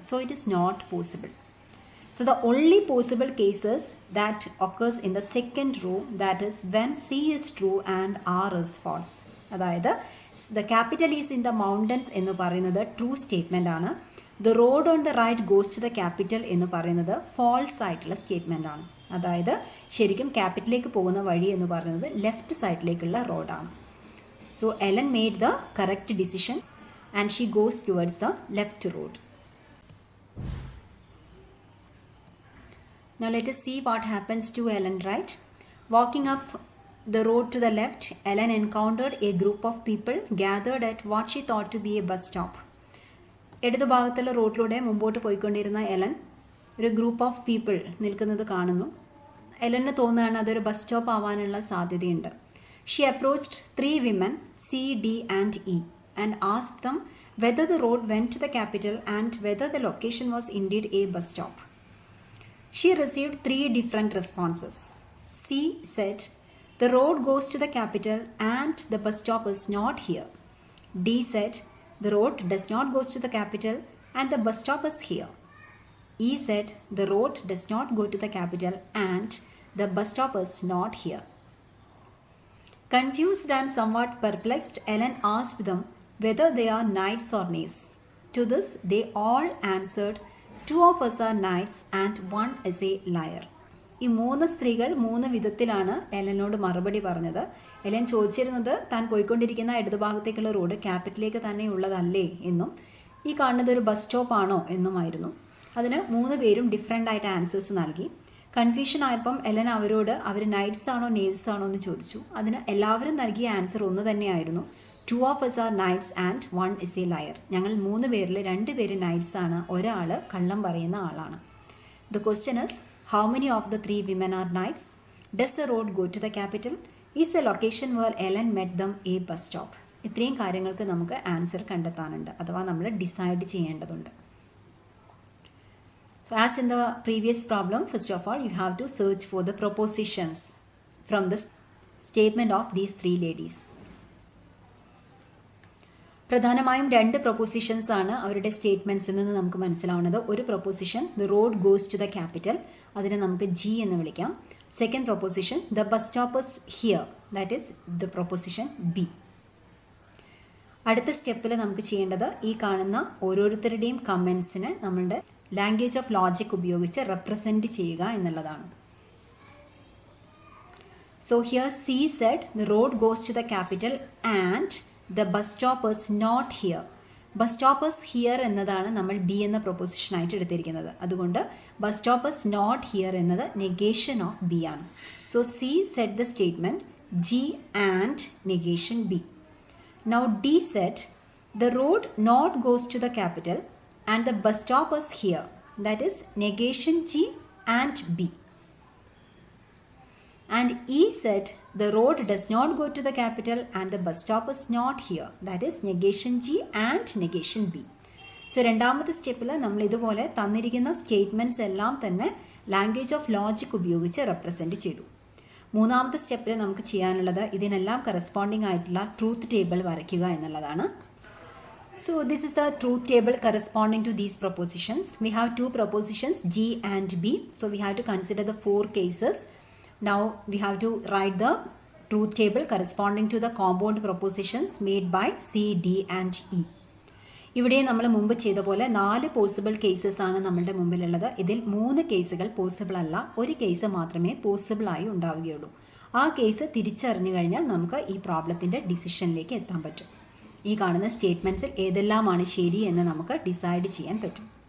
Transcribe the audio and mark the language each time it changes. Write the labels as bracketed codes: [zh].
[en] So it is not possible. So the only possible cases that occurs in the second row, that is when C is true and R is false. [ml] അതായത് [en] the capital is in the mountains [ml] എന്ന് പറയുന്നത് true statement ആണ്. [en] the road on the right goes to the capital [ml] എന്ന് പറയുന്നത് false ആയിട്ടുള്ള statement ആണ്. അതായത് ശരിക്കും ക്യാപിറ്റലിലേക്ക് പോകുന്ന വഴി എന്ന് പറയുന്നത് ലെഫ്റ്റ് സൈഡിലേക്കുള്ള റോഡാണ്. [en] So Ellen made the correct decision and she goes towards the left road. Now let us see what happens to Ellen, right? Walking up the road to the left, Ellen encountered a group of people gathered at what she thought to be a bus stop. [ml] ഇടതു ഭാഗത്തുള്ള റോഡിലൂടെ മുമ്പോട്ട് പോയിക്കൊണ്ടിരുന്ന Ellen ഒരു group of people നിൽക്കുന്നത് കാണുന്നു. Elon തോന്നുകയാണ് അതൊരു ബസ് സ്റ്റോപ്പ് ആവാനുള്ള സാധ്യതയുണ്ട്. [en] She approached 3 women, C, D and E, and asked them whether the road went to the capital and whether the location was indeed a bus stop. She received 3 different responses. C said, the road goes to the capital and the bus stop is not here. D said, the road does not go to the capital and the bus stop is here. E said, the road does not go to the capital and the bus stop is not here. Confused and somewhat perplexed, Ellen asked them whether they are knights or nays. To this, they all answered, 2 of us are knights and 1 is a liar. [ml] ഈ 3 സ്ത്രീകൾ 3 വിധത്തിലാണ് എലനോട് മറുപടി പറഞ്ഞത്. Ellen ചോദിച്ചിരുന്നത് താൻ പോയിക്കൊണ്ടിരിക്കുന്ന ഇടതുഭാഗത്തേക്കുള്ള road ക്യാപിറ്റലിലേക്ക് തന്നെ ഉള്ളതല്ലേ എന്നും ഈ കാണുന്നത് ഒരു ബസ് സ്റ്റോപ്പ് ആണോ എന്നുമായിരുന്നു. അതിന് 3 പേരും ഡിഫറെൻ്റ് ആയിട്ട് ആൻസേഴ്സ് നൽകി. കൺഫ്യൂഷൻ ആയപ്പം എലൻ അവരോട് അവർ നൈറ്റ്സ് ആണോ നേവ്സ് ആണോ എന്ന് ചോദിച്ചു. അതിന് എല്ലാവരും നൽകിയ ആൻസർ ഒന്ന് തന്നെയായിരുന്നു. [en] 2 of us are knights and 1 is a liar. [ml] ഞങ്ങൾ 3 പേരിൽ 2 പേര് നൈറ്റ്സ് ആണ്, ഒരാൾ കള്ളം പറയുന്ന ആളാണ്. [en] The question is, how many of the 3 women are knights? Does the road go to the capital? Is the location where Ellen met them a bus stop? [ml] ഇത്രയും കാര്യങ്ങൾക്ക് നമുക്ക് ആൻസർ കണ്ടെത്താനുണ്ട്, അഥവാ നമ്മൾ ഡിസൈഡ് ചെയ്യേണ്ടതുണ്ട്. [en] So as in the previous problem, first of all, you have to search for the propositions from the statement of these 3 ladies. [ml] പ്രധാനമായും 2 propositions ആണ് അവരുടെ സ്റ്റേറ്റ്മെൻറ്റ്സിൽ നിന്ന് നമുക്ക് മനസ്സിലാവുന്നത്. ഒരു proposition, [en] the road goes to the capital, [ml] അതിനെ നമുക്ക് ജി എന്ന് വിളിക്കാം. [en] Second proposition, the bus stop is here, that is the proposition B. [ml] അടുത്ത സ്റ്റെപ്പിൽ നമുക്ക് ചെയ്യേണ്ടത് ഈ കാണുന്ന ഓരോരുത്തരുടെയും കമൻസിനെ നമ്മളുടെ ലാംഗ്വേജ് ഓഫ് ലോജിക് ഉപയോഗിച്ച് റെപ്രസെൻറ്റ് ചെയ്യുക എന്നുള്ളതാണ്. [en] So here C said the road goes to the capital and the bus stop is not here. Bus stop is here [ml] എന്നതാണ് നമ്മൾ ബി എന്ന പ്രൊപ്പോസിഷനായിട്ട് എടുത്തിരിക്കുന്നത്. അതുകൊണ്ട് [en] bus stop is not here [ml] എന്നത് negation of B ആണ്. [en] So C said the statement G and negation B. Now D said the road not goes to the capital and the bus stop is here, that is negation G and B. And E said the road does not go to the capital and the bus stop is not here, that is negation G and negation B. [ml] So രണ്ടാമത്തെ സ്റ്റെപ്പിൽ നമ്മൾ ഇതുപോലെ തന്നിരിക്കുന്ന statements എല്ലാം തന്നെ language of logic ഉപയോഗിച്ച് represent ചെയ്തു. മൂന്നാമത്തെ സ്റ്റെപ്പിൽ നമുക്ക് ചെയ്യാനുള്ളത് ഇതിനെല്ലാം കറസ്പോണ്ടിങ് ആയിട്ടുള്ള ട്രൂത്ത് ടേബിൾ വരയ്ക്കുക എന്നുള്ളതാണ്. [en] So this is the truth table corresponding to these propositions. We have 2 propositions G and B. So we have to consider the 4 cases. Now we have to write the truth table corresponding to the compound propositions made by C, D and E. [ml] ഇവിടെ നമ്മൾ മുമ്പ് ചെയ്ത പോലെ 4 possible cases ആണ് നമ്മളുടെ മുമ്പിലുള്ളത്. ഇതിൽ 3 കേസുകൾ possible അല്ല, ഒരു കേസ് മാത്രമേ പോസിബിളായി ഉണ്ടാവുകയുള്ളൂ. ആ കേസ് തിരിച്ചറിഞ്ഞു കഴിഞ്ഞാൽ നമുക്ക് ഈ പ്രോബ്ലത്തിൻ്റെ ഡിസിഷനിലേക്ക് എത്താൻ പറ്റും. ഈ കാണുന്ന സ്റ്റേറ്റ്മെൻറ്റ്സിൽ ഏതെല്ലാമാണ് ശരി എന്ന് നമുക്ക് ഡിസൈഡ് ചെയ്യാൻ പറ്റും.